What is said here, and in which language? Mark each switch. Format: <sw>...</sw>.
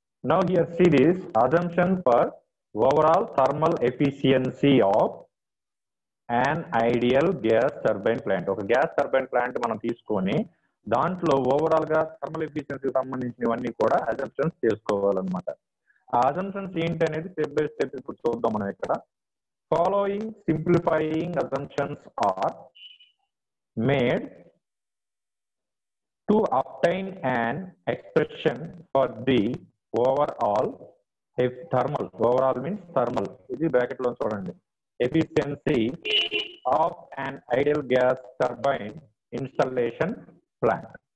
<en>Now here see this assumption for overall thermal efficiency of an ideal gas turbine plant.</en> <te>ఒక gas turbine plant మనం తీసుకొని దాంట్లో overall గా thermal ఎఫిషియన్సీకి సంబంధించినవన్నీ కూడా అజంప్షన్స్ చేసుకోవాలన్నమాట. ఆ అజంప్షన్స్ ఏంటి అనేది స్టెప్ బై స్టెప్ ఇప్పుడు చూద్దాం మనం ఇక్కడ.</te> <en>following simplifying assumptions are made to obtain an expression for the overall thermal, overall means thermal,</en> <te>ఇది బ్రాకెట్ లో చూడండి,</te> <en>efficiency of an ideal gas turbine installation plant.</en>